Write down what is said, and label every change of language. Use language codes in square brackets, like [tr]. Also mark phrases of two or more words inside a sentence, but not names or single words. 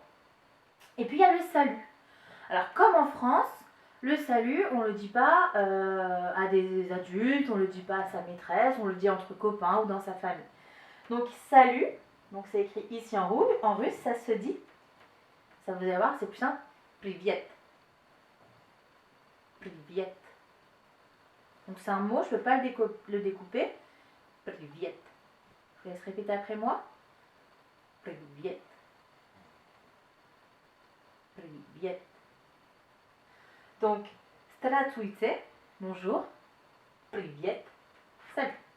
[fr] Et puis il y a le salut. Alors comme en France, le salut, on ne le dit pas à des adultes, on ne le dit pas à sa maîtresse, on le dit entre copains ou dans sa famille. Donc salut, donc c'est écrit ici en russe, ça se dit, ça vous allez voir, c'est plus simple, privyet. Privyet. Donc c'est un mot, je ne peux pas le découper, privyet. Je vous laisse répéter après moi. [ru] Привет. Привет. [fr] Donc, Zdravstvuitse, bonjour, privyet, salut.